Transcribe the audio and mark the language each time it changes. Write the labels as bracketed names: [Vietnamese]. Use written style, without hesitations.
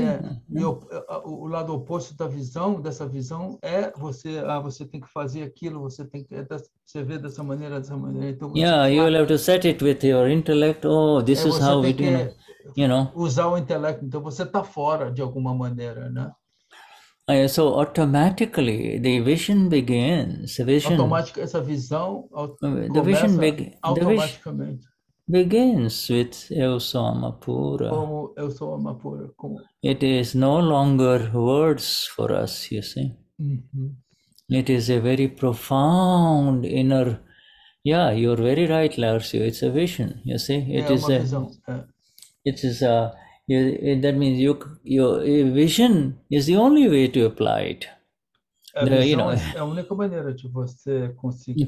[Portuguese] E o lado oposto dessa visão é você tem que fazer aquilo, você vê dessa maneira. Então, [English] you will have to set it with your intellect. Oh, this is how we do. [Portuguese] Usar o intelecto. Então você está fora de alguma maneira, né? [English] So automatically the vision begins. [Portuguese] Essa visão automaticamente [English] begins with [Portuguese] Eu sou Amapura. Como eu sou Amapura. [English] It is no longer words for us, you see. It is a very profound inner. Yeah, you're very right, Larsio. It's a vision, you see. It is a visão. It is a. That means your vision is the only way to apply it. [Portuguese] É a única maneira de você conseguir.